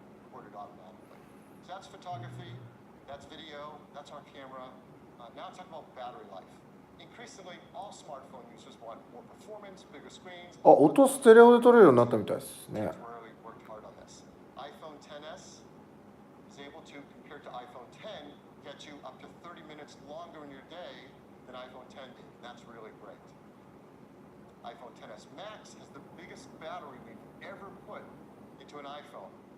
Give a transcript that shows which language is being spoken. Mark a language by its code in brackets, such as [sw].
[en] Recorded automatically. So that's photography, that's video, that's our camera. Now let's talk about battery life. Increasingly, all smartphone users want more performance, bigger screens. [ja] あ、音ステレオで撮れるようになったみたいですね。 [en] Really worked hard on this. iPhone XS is able to, compared to iPhone 10, get you up to 30 minutes longer in your day than iPhone 10 did. That's really great. iPhone XS Max has the biggest battery we've ever put into an iPhone.